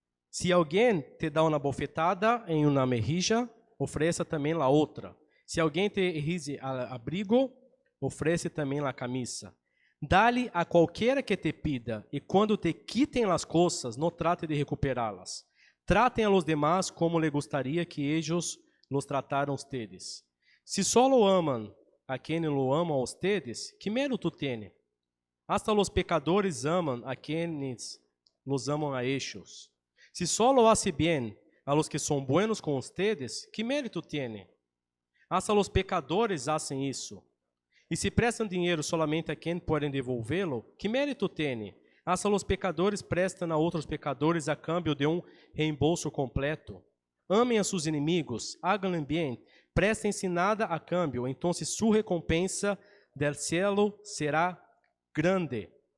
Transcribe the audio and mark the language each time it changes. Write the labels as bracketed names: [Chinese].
[Portuguese] Se alguém te dá uma bofetada em uma mejilla, ofereça também a outra. Se alguém te exige abrigo, oferece também a camisa. Dá-lhe a qualquer que te pida, e quando te quitem as coisas, não trate de recuperá-las. [Spanish] Tratem a los demás como lhe gostaria que ellos los trataram ustedes. [Portuguese] Se só lo amam a quem lo amam a ustedes, que mérito tem? [Spanish] Hasta los pecadores amam a quienes los amam a ellos. [Portuguese] Se só lo hace bien a los que são buenos com ustedes, que mérito tem? [Spanish] Hasta los pecadores hacen isso. [Portuguese] E se prestam dinheiro solamente a quem podem devolvê-lo, que mérito tem? [Spanish] Hasta los pecadores prestam a outros pecadores a cambio de reembolso completo. [Portuguese] Amem a seus inimigos, [Spanish] hagan bien, [Portuguese] prestem-se nada a cambio, então sua recompensa del cielo será grande.